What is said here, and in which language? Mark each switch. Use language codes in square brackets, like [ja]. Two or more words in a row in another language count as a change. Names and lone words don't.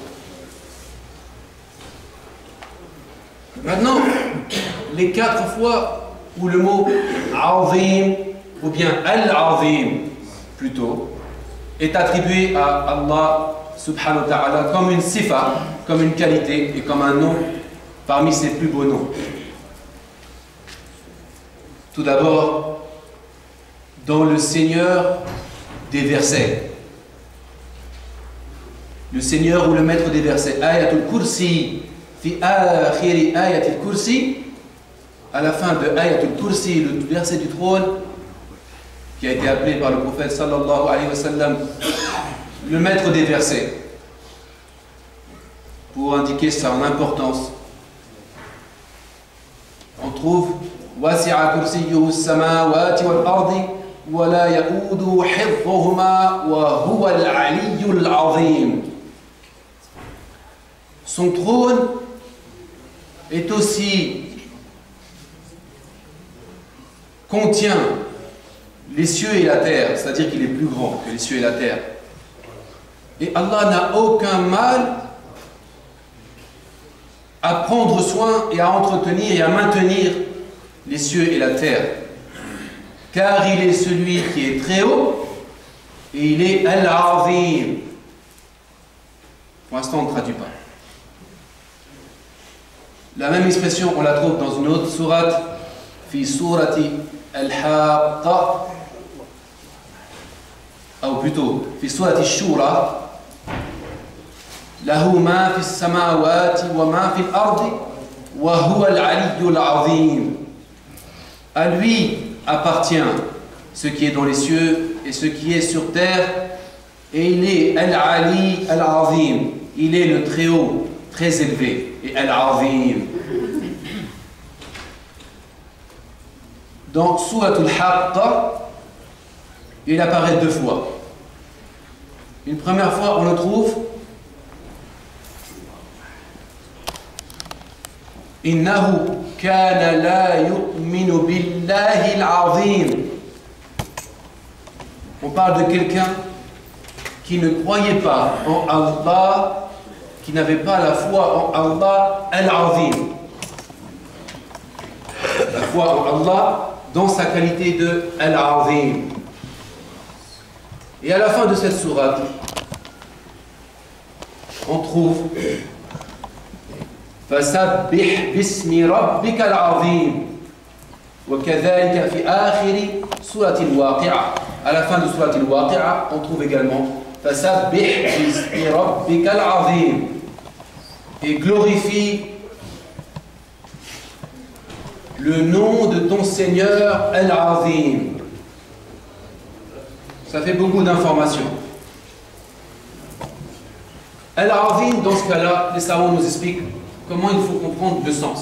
[fr] Maintenant, les 4 fois où le mot azim ou bien al-azim plutôt est attribué à Allah [ar] سبحانه وتعالى [fr] comme une sifa, comme une qualité et comme un nom parmi ses plus beaux noms. Tout d'abord, dans le Seigneur des versets. Le Seigneur ou le maître des versets. Ayatul Kursi. [ar] في آخر آية الكرسي, [fr] à la fin de ayatul Kursi, le verset du trône, qui a été appelé par le prophète [ar] صلى الله عليه وسلم [fr] le maître des versets, pour indiquer son importance. On trouve [ar] وسع كرسيه السماوات والأرض ولا يئوده حفظهما وهو العلي العظيم. [fr] Son trône est aussi, contient les cieux et la terre, c'est-à-dire qu'il est plus grand que les cieux et la terre. Et Allah n'a aucun mal à prendre soin et à entretenir et à maintenir les cieux et la terre. Car il est celui qui est très haut et il est Al-Azim. Pour l'instant, on ne traduit pas. La même expression, on la trouve dans une autre sourate, [ar] في سورة الحاقة, [fr] ou plutôt, [ar] في سورة الشورى له ما في السماوات وما في الأرض وهو العلي العظيم. [fr] À lui appartient ce qui est dans les cieux et ce qui est sur terre, et il est [ar] العلي العظيم, [fr] il est le très haut, très élevé. Et Al-Azim. Dans Suratul Haqqa, il apparaît 2 fois. Une première fois, on le trouve [ar] إنه كان لا يؤمن بالله العظيم. [fr] On parle de quelqu'un qui ne croyait pas en Allah, qui n'avait pas la foi en Allah al-Azim. La foi en Allah dans sa qualité de al-Azim. Et à la fin de cette sourate, on trouve [ar] فَسَبِّحْ بِاسْمِ رَبِّكَ الْعَظِيمِ وَكَذَلِكَ فِي آخِرِ سورة الواقعة. [fr] À la fin de Surat al-Waqi'a, on trouve également [ar] فَسَبِّحْ بِاسْمِ رَبِّكَ الْعَظِيمِ, [fr] et glorifie le nom de ton Seigneur Al-Azim. Ça fait beaucoup d'informations. Al-Azim, dans ce cas-là, les savants nous expliquent comment il faut comprendre le sens.